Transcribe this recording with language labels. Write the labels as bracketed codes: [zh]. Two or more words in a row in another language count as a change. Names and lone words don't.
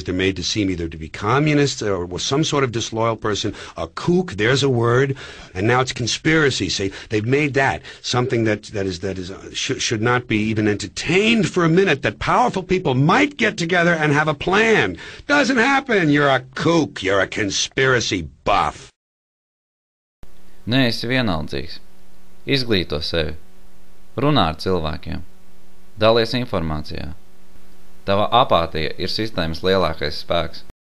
[en] They're made to seem either to be communists or some sort of disloyal person, a kook, there's a word, and now it's conspiracy. Say they've made that something that should not be even entertained for a minute, that powerful people might get together and have a plan. Doesn't happen. You're a kook. You're a conspiracy buff. [lv] Neesi vienaldzīgs. Izglīto sevi. Runā ar cilvēkiem. Dalies informācijā. Tava apātija ir sistēmas lielākais spēks.